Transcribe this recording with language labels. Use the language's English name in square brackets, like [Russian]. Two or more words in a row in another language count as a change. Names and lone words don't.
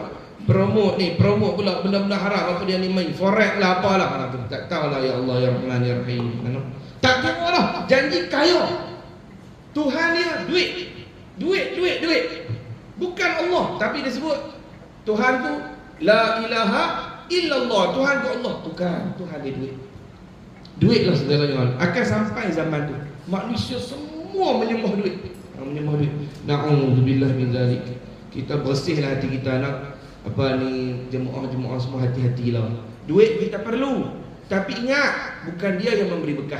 [Malay] Promote pula benda-benda haram, apa dia ni main forex lah apalah. Tak tahulah, [Arabic] يا الله يا رحمن يا رحيم. [Malay] Tak tahulah, janji kaya. Tuhan dia duit. Bukan Allah, tapi dia sebut Tuhan tu [Arabic] لا إله إلا الله, [Malay] Tuhan tu Allah, bukan Tuhan dia duit. Duitlah segalanya. Akan sampai zaman tu manusia semua menyembah duit. [Arabic] نعوذ بالله من ذلك. [Malay] Kita bersihlah hati kita nak apa ni, jemaah-jemaah semua hati-hatilah. Duit kita perlu, tapi ingat bukan dia yang memberi berkah.